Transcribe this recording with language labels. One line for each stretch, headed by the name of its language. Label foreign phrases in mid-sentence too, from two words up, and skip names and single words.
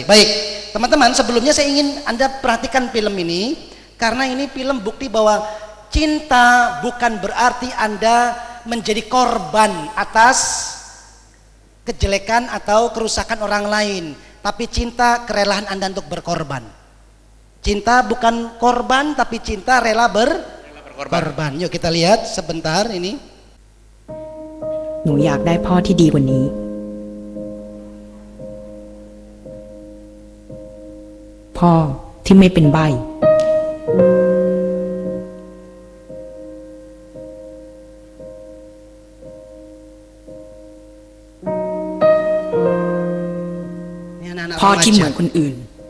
Indonesian: Baik teman-teman, sebelumnya saya ingin Anda perhatikan film ini, karena ini film bukti bahwa cinta bukan berarti Anda menjadi korban atas kejelekan atau kerusakan orang lain, tapi cinta kerelaan Anda untuk berkorban. Cinta bukan korban, tapi cinta rela berkorban. Yuk kita lihat sebentar ini.
Thai: หนูอยากได้พ่อที่ดีกว่านี้ พ่อที่ไม่เป็นใบ้ พ่อที่เหมือนคนอื่น